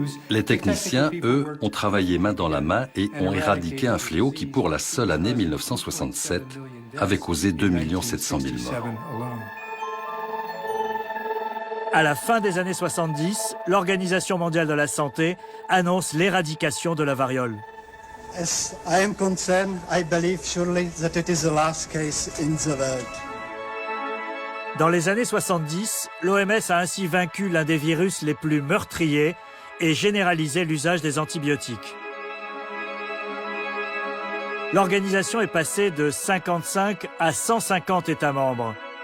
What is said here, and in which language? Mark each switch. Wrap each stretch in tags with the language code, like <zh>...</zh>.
<fr>Les techniciens, eux, ont travaillé main dans la main et ont éradiqué un fléau qui, pour la seule année 1967, avait causé 2 700 000 morts. À la fin des années 70, l'Organisation mondiale de la santé annonce l'éradication de la variole.</fr> <en>As I am concerned, I believe surely that it is the last case in the world.</en> <fr>Dans les années 70, l'OMS a ainsi vaincu l'un des virus les plus meurtriers et généralisé l'usage des antibiotiques. L'organisation est passée de 55 à 150 États membres.</fr>